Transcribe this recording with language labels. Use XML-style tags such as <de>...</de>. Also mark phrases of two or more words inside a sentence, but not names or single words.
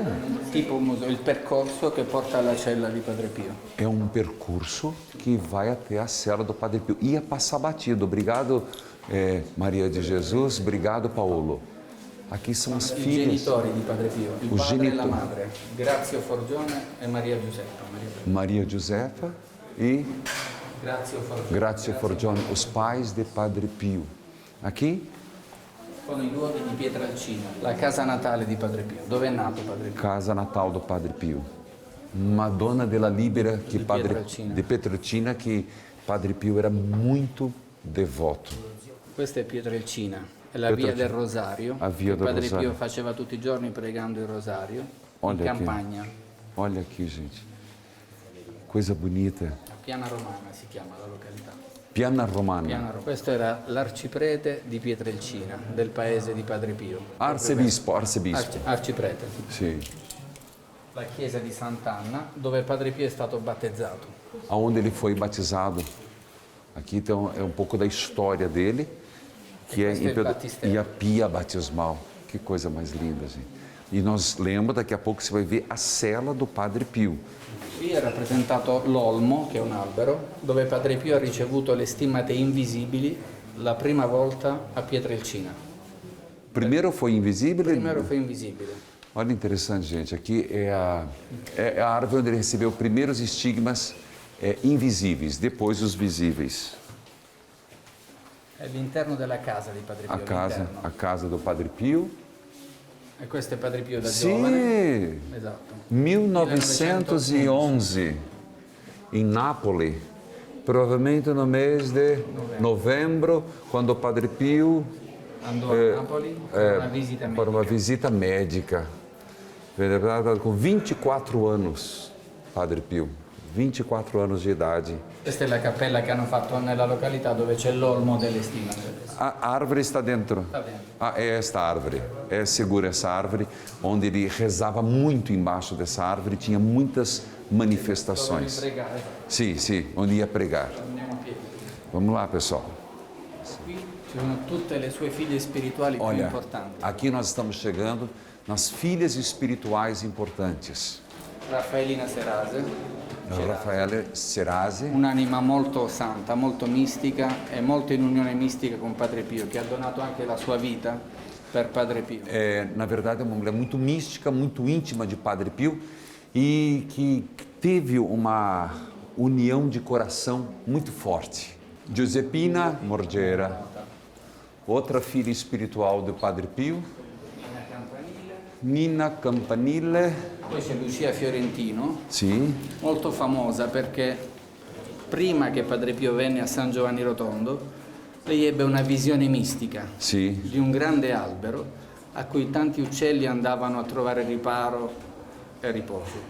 <it>Tipo un museo, il percorso che porta alla cella di Padre Pio.</it> <pt>É um percurso que vai até a cela do Padre Pio. Ia passar batido. Obrigado, Maria de Jesus. Obrigado, Paolo. Aqui são as</pt> <it>I</it> <pt>filhas.</pt> <it>genitori di Padre Pio, il</it> <pt>Os</pt> <it>padre e la genitori. madre, Grazio Forgione e Maria Giuseppa.</it> <pt>Maria Josefa e Grazio Forgione. Grazia Forgione, os pais de Padre Pio. Aqui,</pt> <it>Sono i luoghi di Pietralcina, la casa natale di Padre Pio. Dove è nato Padre Pio?</it> <pt>casa natal do Padre Pio. Madonna della Libera que de Pietrelcina, que Padre Pio era muito devoto.</pt> <it>Questa è Pietrelcina, è la via del Rosario,</it> <pt>A via</pt> <it>che del Padre Rosario. Pio faceva tutti i giorni pregando il Rosario</it> <pt>Olha</pt> <it>in</it> <pt>aqui.</pt> <it>campagna.</it> <pt>Olha aqui, gente. Coisa bonita.</pt> <it>Piana Romana si chiama la località. Piana Romana. Questo era l'arciprete di Pietrelcina, del paese di Padre Pio.</it> <pt>Arcebispo.</pt> <it>Arciprete. Sì. La chiesa di Sant'Anna, dove Padre Pio è stato battezzato.</it> <pt>Aonde ele foi batizado. Aqui então, é um pouco da história dele, que é</pt> <it>questo è il battistero.</it> <pt>e a pia batismal. Que coisa mais linda, gente. E nós lembra, daqui a pouco você vai ver a cela do Padre Pio.</pt> <it>Qui è rappresentato l'olmo, che è un albero, dove Padre Pio ha ricevuto le stimmate invisibili la prima volta a Pietrelcina.</it> <pt>Primeiro foi invisível.</pt> <it>Primero fu invisibile.</it> <pt>Olha interessante, gente. Aqui é a árvore onde ele recebeu primeiros estigmas invisíveis, depois os visíveis.</pt> <it>È l'interno della casa di Padre Pio. l'interno.</it> <pt>A casa do Padre Pio.</pt> <it>E questo è Padre Pio da</it> <pt>Sim,</pt> <it>giovane. Esatto. 1911,</it> <pt>em Nápoles, provavelmente no mês de novembro, quando o Padre Pio</pt> <it>Andò a Napoli per una visita medica.</it> <pt>para uma visita médica. Com 24 anos, Padre Pio, 24 anos de idade.</pt> <it>Questa è la cappella che hanno fatto nella località dove c'è l'olmo delle stimmate.</it> <pt>A árvore está dentro. Está dentro. É esta árvore. É segura essa árvore, onde ele rezava muito embaixo dessa árvore, tinha muitas manifestações.</pt> <it>Dove pregare.</it> <pt>Sim, onde ia pregar.</pt> <it>Andiamo a piedi.</it> <pt>Vamos lá, pessoal.</pt> <it>Qui ci sono tutte le sue figlie spirituali più</it> <pt>Olha,</pt> <it>importanti.</it> <pt>aqui nós estamos chegando nas filhas espirituais importantes.</pt> <it>Raffaellina Serase, Raffaele Serase, un'anima molto santa, molto mistica e molto in unione mistica con Padre Pio, che ha donato anche la sua vita per Padre Pio.</it> <pt>na verdade é uma mulher muito mística, muito íntima de Padre Pio e que teve uma união de coração muito forte. Giuseppina Morgera, outra filha espiritual do Padre Pio. Nina Campanile.</pt> <it>Poi c'è Lucia Fiorentino, Sì. molto famosa perché prima che Padre Pio venne a San Giovanni Rotondo, lei ebbe una visione mistica Sì. di un grande albero a cui tanti uccelli andavano a trovare riparo e riposo.</it>